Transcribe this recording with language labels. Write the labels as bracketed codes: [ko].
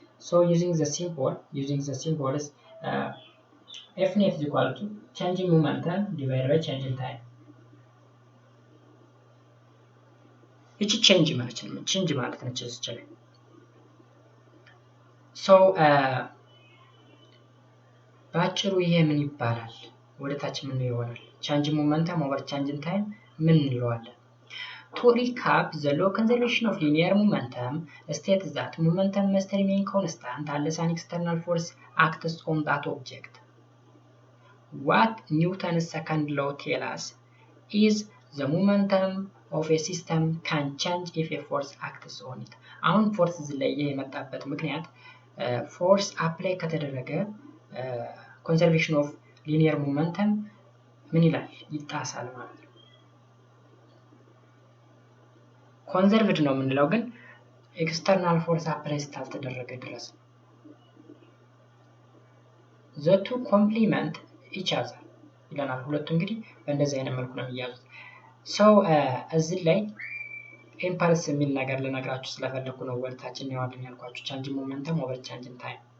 [en] So using the symbols F net is equal to change in momentum divided by change in time። [am] እቺ ቼንጅ ማለት ነች እዚህ ላይ። ሶ ባጭሩ ይሄ ምን ይባላል? ወደ ታች ምን ይሆናል? [en] ቼንጅ ሞመንተም ኦቨር ቼንጅ ኢን ታይም [am] ምን እንለዋለን? [en] To recap, the law conservation of linear momentum states that momentum must remain constant unless an external force acts on that object. What Newton's second law tells us is the momentum of a system can change if a force acts on it። [am] አሁን ፎርስ እዚህ ላይ የመጣበት ምክንያት ፎርስ አፕላይ ከተደረገ ኮንሰርቬሽን ኦፍ ሊኒየር ሞመንተም ምን ይላል? ይጣሳል ማለት ነው። ኮንሰርቭድ ነው የምንለው ግን ኤክስተርናል ፎርስ አፕላይ ስላልተደረገ ድረስ። [en] the two complement each other [am] ይለናል። ሁለቱ እንግዲህ በእንደዚህ አይነት መልኩ ነው የሚያዙት። ሰው እዚህ ላይ ኢምፐልስ የሚል ነገር ልነግራችሁ ስለፈለኩ ነው ወርታችን ያዋልን ያልኳችሁ። [en] ቻንጅ ሞመንተም ኦቨር ቻንጅ ኢን ታይም